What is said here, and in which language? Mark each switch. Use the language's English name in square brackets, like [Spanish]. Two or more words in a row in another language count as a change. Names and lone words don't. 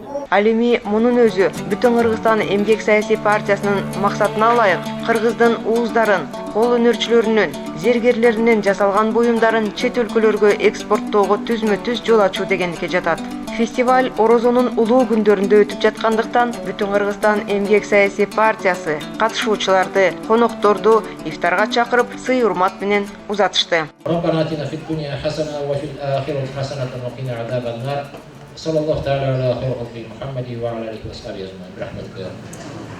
[Kyrgyz] Ал эми мунун өзү Бүтүн Кыргызстан эмгек саясий партиясынын максатына ылайык Кыргыздын ууздарын, кол өнөрчүлөрүнүн, зергерлеринен жасалган буюмдарын чет өлкөлөргө экспорттоого түзмө-түз жол ачуу дегендикке жатат. Фестиваль Орозонун улуу күндөрүндө өтүп жаткандыктан Бүтүн Кыргызстан эмгек саясий партиясы катышуучуларды, конокторду ифтарга чакырып, сый урмат менен узатышты. [Arabic] صلى الله تعالى على خير خلقه محمد وعلى اله وصحبه اجمعين برحمتك.